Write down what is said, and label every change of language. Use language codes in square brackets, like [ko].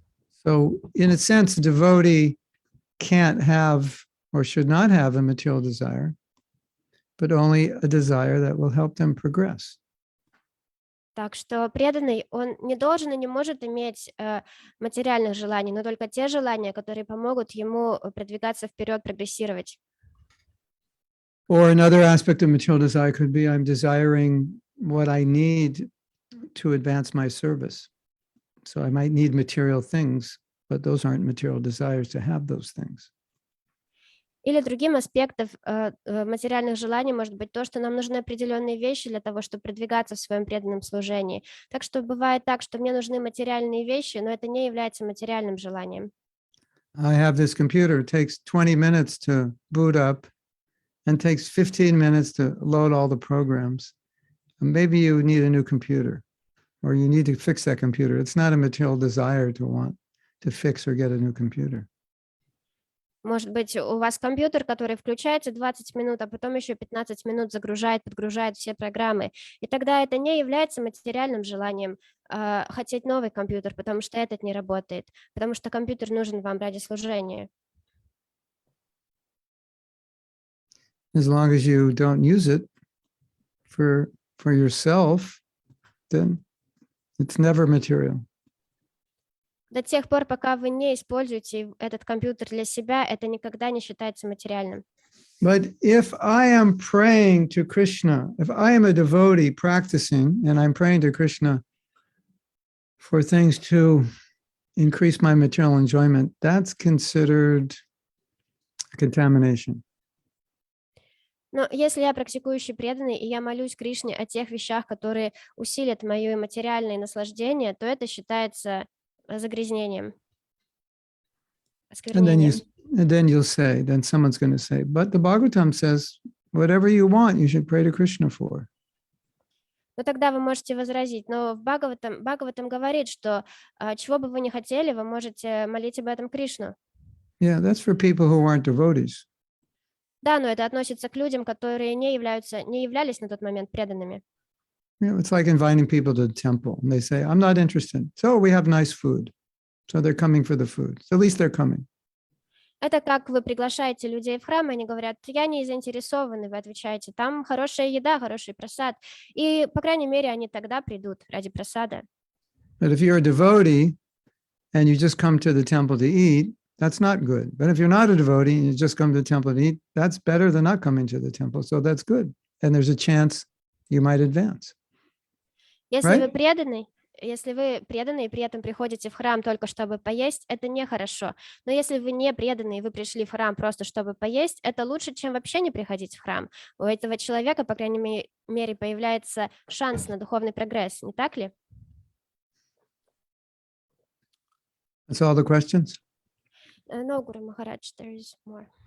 [en] So, in a sense, a devotee can't have or should not have a material desire, but only a desire that will help them progress. [ru] Так что преданный, он не должен и не может иметь материальных желаний, но только те желания, которые помогут ему продвигаться вперед, прогрессировать. [en] Or another aspect of material desire could be I'm desiring what I need to advance my service. So I might need material things, but those aren't material desires to have those things. [ru] Или другим аспектом материальных желаний может быть то, что нам нужны определенные вещи для того, чтобы продвигаться в своем преданном служении. Так что бывает так, что мне нужны материальные вещи, но это не является материальным желанием. [en] I have this computer. It takes 20 minutes to boot up and takes 15 minutes to load all the programs. And maybe you need a new computer or you need to fix that computer. It's not a material desire to want to fix or get a new computer. [ru] Может быть, у вас компьютер, который включается 20 минут, а потом еще 15 минут загружает, подгружает все программы. И тогда это не является материальным желанием хотеть новый компьютер, потому что этот не работает, потому что компьютер нужен вам ради служения. [en] As long as you don't use it for yourself, then it's never material. [ru] До тех пор, пока вы не используете этот компьютер для себя, это никогда не считается материальным. [en] But if I am praying to Krishna, if I am a devotee practicing and I'm praying to Krishna for things to increase my material enjoyment, that's considered contamination. [ru] Но если я практикующий преданный, и я молюсь Кришне о тех вещах, которые усилят мое материальное наслаждение, то это считается загрязнением, осквернением. [en] And then you'll say, then someone's going to say, but the Bhagavatam says, whatever you want, you should pray to Krishna for. [ru] Но тогда вы можете возразить, но в Бхагаватам говорит, что чего бы вы ни хотели, вы можете молить об этом Кришну. [en] Yeah, that's for people who aren't devotees. [ru] Да, но это относится к людям, которые не являлись на тот момент преданными. [en] It's like inviting people to the temple and they say, I'm not interested. So we have nice food. So they're coming for the food. So at least they're coming. [ru] Это как вы приглашаете людей в храм, и они говорят, я не заинтересованы, вы отвечаете, там хорошая еда, хороший просад. И, по крайней мере, они тогда придут ради просада. [en] But if you're a devotee and you just come to the temple to eat, that's not good. But if you're not a devotee and you just come to the temple to eat, that's better than not coming to the temple. So that's good. And there's a chance you might advance. [ru] Если [en] Right? [ru] вы преданный, и при этом приходите в храм только чтобы поесть, это нехорошо. Но если вы не преданный, и вы пришли в храм просто чтобы поесть, это лучше, чем вообще не приходить в храм. У этого человека, по крайней мере, появляется шанс на духовный прогресс, не так ли? [en] That's all the questions No, Guru Maharaj, there is more.